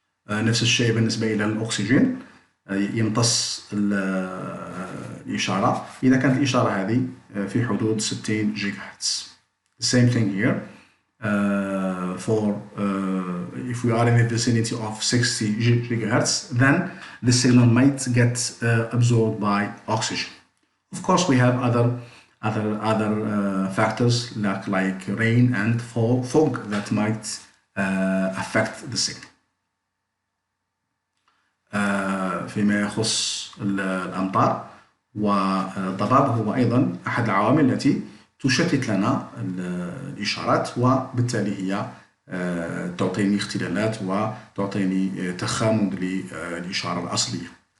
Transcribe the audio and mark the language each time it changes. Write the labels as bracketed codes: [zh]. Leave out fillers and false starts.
[ar] نفس الشيء بالنسبة إلى الأكسجين، يمتص الإشارة إذا كانت الإشارة هذه في حدود 60 جيجا هرتز. [en] The same thing here. If we are in the vicinity of 60 gigahertz, then the signal might get absorbed by oxygen. Of course, we have other factors like rain and fog that might affect the signal. [ar] فيما يخص الأمطار والضباب هو أيضا أحد العوامل التي تشتت لنا الإشارات، وبالتالي هي تعطيني اختلالات وتعطيني تخامن للإشارة الأصلية.